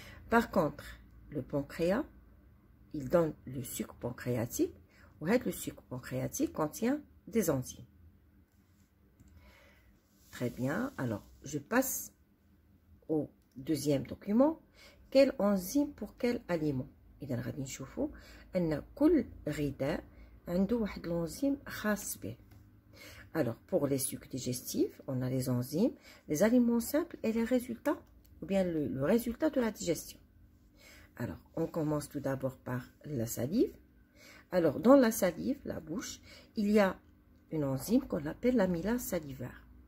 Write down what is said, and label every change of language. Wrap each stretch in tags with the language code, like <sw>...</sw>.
<fr>Par contre, le pancréas, il donne le sucre pancréatique, ou le sucre pancréatique contient des enzymes. Très bien, alors je passe au deuxième document. Quelle enzyme pour quel aliment؟</fr> <ar>إذا غادي نشوفوا أن كل غذاء عنده واحد l'enzyme خاص به.</ar> <fr>Alors pour les sucs digestifs, on a les enzymes, les aliments simples et les résultats, ou bien le résultat de la digestion. Alors on commence tout d'abord par la salive. Alors dans la salive, la bouche, il y a une enzyme qu'on appelle l'amylase salivaire.</fr>